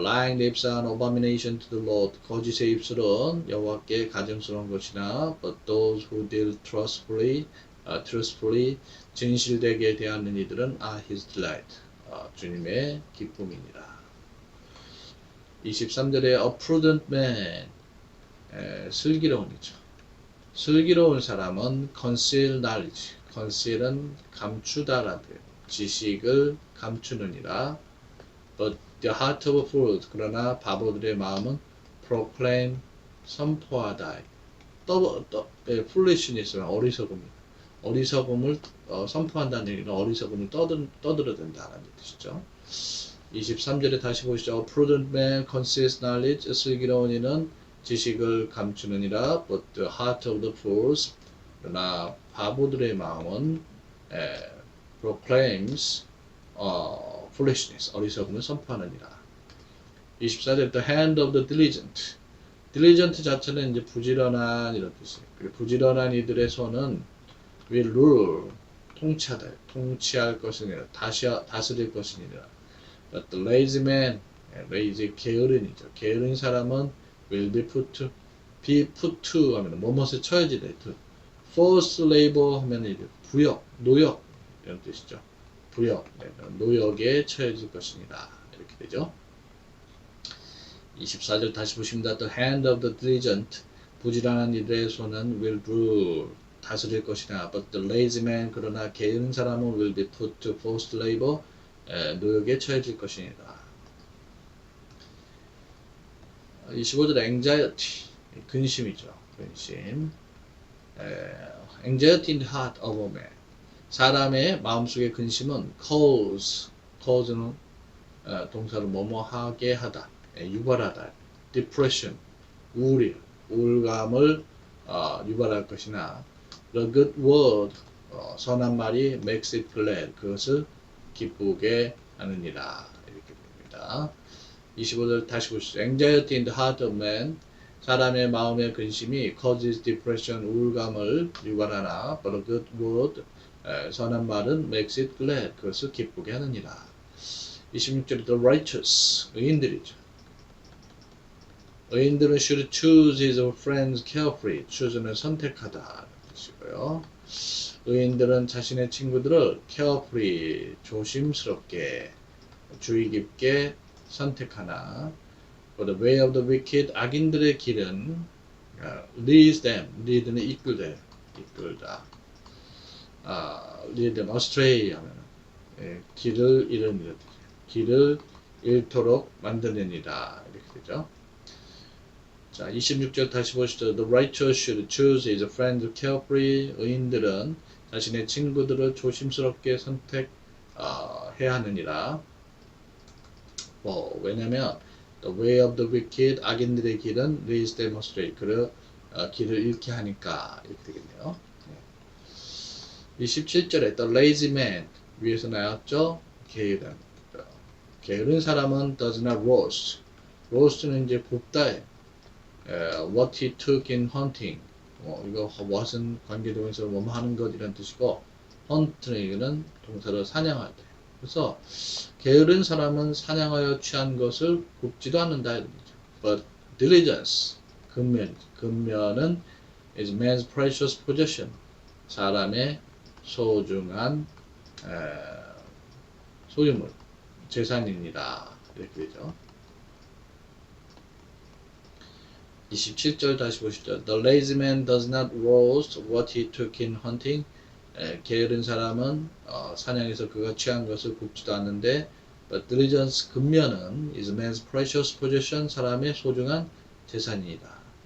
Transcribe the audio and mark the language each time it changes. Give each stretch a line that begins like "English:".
English: Lying lips are an abomination to the Lord.
Korean: 거짓의 입술은 여호와께 가증스러운 것이나,
English: but those who deal truthfully,
Korean: 진실되게 대하는 이들은
English: are his delight,
Korean: 주님의 기쁨이니라.
English: 23절에 a prudent man, 슬기로운이죠.
Korean: 슬기로운 사람은
English: conceal knowledge,
Korean: conceal은 감추다라는 뜻, 지식을 감추느니라.
English: But the heart of fools,
Korean: 그러나 바보들의 마음은
English: proclaim, 선포하다.
Korean: foolishness는 어리석음을 선포한다는 얘기는 어리석음을 떠들어댄다는 뜻이죠. 23절에 다시 보시죠.
English: A prudent man conceals knowledge.
Korean: 슬기로운 이는 지식을 감추느니라.
English: But the heart of the fools.
Korean: 그러나 바보들의 마음은
English: proclaims foolishness.
Korean: 어리석음을 선포하느니라.
English: 24절 The hand of the diligent.
Korean: diligent 자체는 이제 부지런한 이런 뜻이에요. 그리고 부지런한 이들의 손은
English: will rule.
Korean: 통치하다. 통치할 것이니라. 다스릴 것이니라.
English: But the lazy man, lazy 게으른이죠.
Korean: 게으른 사람은
English: will be put to
Korean: 하면 뭐뭇에 처해지다.
English: forced labor
Korean: 하면 이제 부역, 노역 이런 뜻이죠. 부역, 노역에 처해질 것이니다. 이렇게 되죠. 24절 다시 보십니다.
English: The hand of the diligent,
Korean: 부지런한 이들의 손은
English: will rule,
Korean: 다스릴 것이나
English: but the lazy man,
Korean: 그러나 게으른 사람은
English: will be put to forced labor,
Korean: 노역에 처해질 것이니다. 25절 anxiety, 근심이죠. 근심.
English: anxiety in the heart of a man.
Korean: 사람의 마음속의 근심은 cause는 동사로 뭐뭐하게 하다, 유발하다. depression, 우울감을 유발할 것이나
English: the good word,
Korean: 선한 말이
English: makes it glad,
Korean: 그것을 기쁘게 하느니라. 이렇게 됩니다. 25절 다시 보시죠.
English: anxiety in the heart of man.
Korean: 사람의 마음의 근심이
English: causes depression,
Korean: 우울감을 유발하나
English: but a good word,
Korean: 선한 말은
English: makes it glad,
Korean: 그것을 기쁘게 하느니라.
English: 26절에 the righteous,
Korean: 의인들이죠. 의인들은
English: should choose his friends carefully.
Korean: choose는 선택하다 뜻이고요. 의인들은 자신의 친구들을 carefully, 조심스럽게, 주의 깊게 선택하나.
English: For the way of the wicked,
Korean: 악인들의 길은
English: leads them, lead는 이끌다. lead them astray
Korean: 하면 길을 잃은, 길을 잃도록 만드느니라. 이렇게 되죠. 자, 26절 다시 보시죠.
English: The righteous should choose his friends carefully.
Korean: 의인들은 자신의 친구들을 조심스럽게 선택해야 하느니라. 왜냐면
English: the way of the wicked,
Korean: 악인들의 길은
English: leads them astray,
Korean: 길을 잃게 하니까. 이렇게 되겠네요. 27절에
English: the lazy man,
Korean: 위에서 나왔죠. 게으른 사람은
English: does not roast.
Korean: roast는 이제 굽다예요.
English: what he took in hunting,
Korean: 이거 what은 관계동에서 뭐뭐 하는 것 이런 뜻이고, hunt는 동사로 사냥할 때. 그래서 게으른 사람은 사냥하여 취한 것을 굽지도 않는다 이런 거죠.
English: But diligence, 근면은 is man's precious possession,
Korean: 사람의 소중한 소유물, 재산입니다. 이렇게 되죠. 27절 다시 보시죠.
English: The lazy man does not roast what he took in hunting.
Korean: 게으른 사람은 사냥에서 그가 취한 것을 굽지도 않는데,
English: but diligence,
Korean: 근면은
English: is man's precious possession,
Korean: 사람의 소중한 재산이다.